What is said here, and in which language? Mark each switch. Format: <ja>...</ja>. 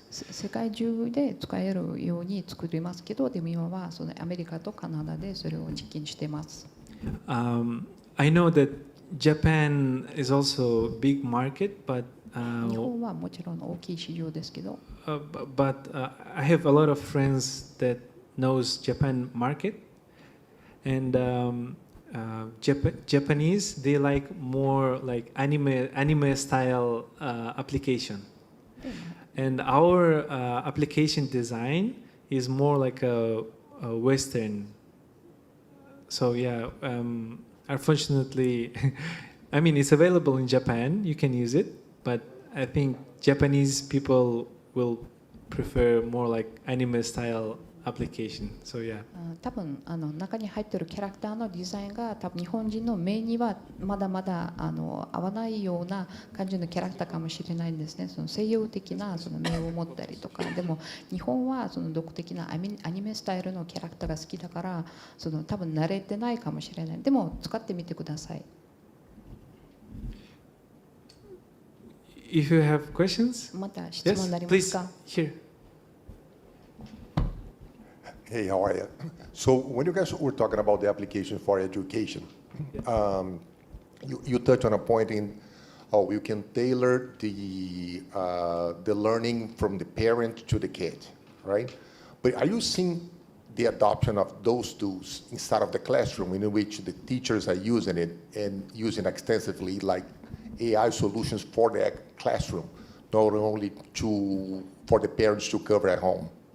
<ja>世界中で使えるように作りますけど、でも今はアメリカとカナダでそれを実験しています。</ja> <en>I know that Japan is also a big market, but</en> <ja>日本はもちろん大きい市場ですけど、</ja> <en>but I have a lot of friends that knows Japan market, and Japanese they like more anime style application, and our application design is more like a Western. So yeah, unfortunately, I mean it's available in Japan. You can use it. But I think Japanese people will prefer more like anime style application. So yeah.</en> <ja>多分中に入っているキャラクターのデザインが多分日本人の目にはまだまだ合わないような感じのキャラクターかもしれないんですね。その西洋的なその目を持ったりとか、でも日本はその独特なアニメスタイルのキャラクターが好きだから、その多分慣れてないかもしれない。でも使ってみてください。</ja> <en>If you have questions,</en> <ja>また質問になりますか？</ja> <en>Here. Hey, how are you? So when you guys were talking about the application for education, you touched on a point in how you can tailor the learning from the parent to the kid, right? But are you seeing the adoption of those tools inside of the classroom in which the teachers are using it and using extensively, like AI solutions for the classroom, not only for the parents to cover at home?</en>